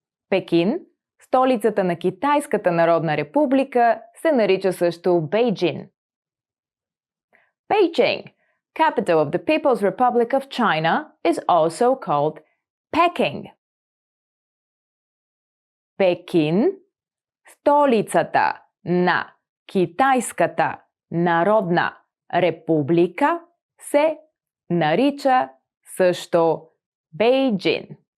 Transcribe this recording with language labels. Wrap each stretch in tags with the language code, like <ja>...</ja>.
<bg>Пекин, столицата на Китайската народна република, се нарича също Бейджин.</bg> <en>Beijing, capital of the People's Republic of China, is also called Peking.</en> <bg>Пекин, столицата на Китайската народна република, се нарича също Бейджин.</bg>